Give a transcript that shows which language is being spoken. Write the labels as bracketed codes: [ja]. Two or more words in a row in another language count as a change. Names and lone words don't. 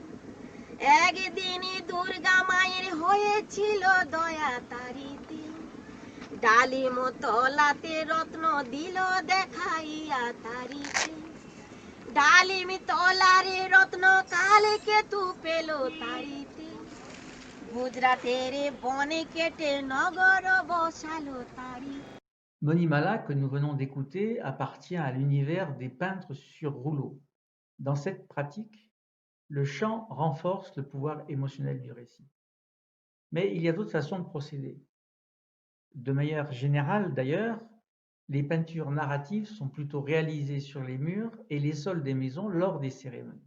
[bn] একদিনই দুর্গা মায়ের হয়েছিল দয়া তারিতে ডালিম তলাতে রত্ন দিল দেখাইয়া তারিতে ডালিম তলারে রত্ন কালকে তু পেল তারিতে গুজরাটের বনে কেটে নগর বসালো তারিতে [fr] Monimala, que nous venons d'écouter, appartient à l'univers des peintres sur rouleau. Dans cette pratique, le chant renforce le pouvoir émotionnel du récit. Mais il y a d'autres façons de procéder. De manière générale d'ailleurs, les peintures narratives sont plutôt réalisées sur les murs et les sols des maisons lors des cérémonies.